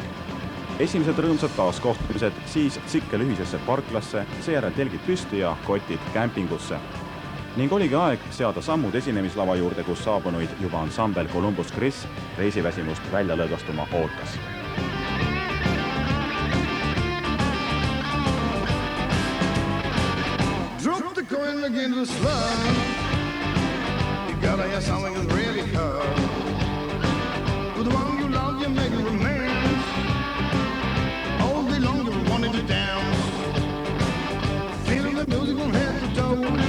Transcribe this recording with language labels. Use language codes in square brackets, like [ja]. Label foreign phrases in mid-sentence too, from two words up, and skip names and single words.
[et] Esimesed rõõmsad taaskohtumised, siis tsikkel ühisesse parklasse, seejärel telgid püsti ja kotid kämpingusse. Ning oligi aeg seada sammud esinemislava juurde, kus saabunuid juba ansambel Columbus Chris reisiväsimust välja lõõgastuma ootas. [en] against the slum. You gotta have something that's really hard. With the one you love, you make a romance. All day long you wanted to dance. Feeling the music from head to toe.